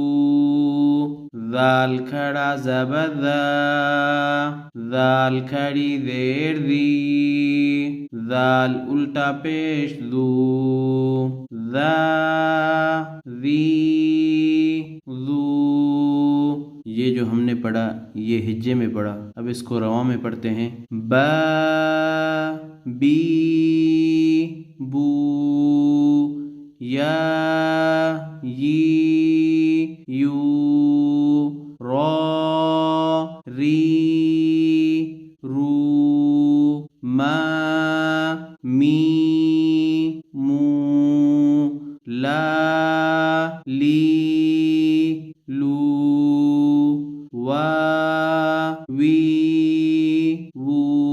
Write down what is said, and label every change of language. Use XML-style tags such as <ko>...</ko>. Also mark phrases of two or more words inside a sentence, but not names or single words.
<ur>ذال کھڑا زبر ذا، ذال کھڑی زیر دی، ذال الٹا پیش ذو، ذا ذی ذو۔ یہ جو ہم نے پڑھا یہ ہجے میں پڑھا، اب اس کو رواں میں پڑھتے ہیں۔ با بی بو، یا یی یو، را ری رو، ما می مو، لا لی لو، وا وی وو،</ur>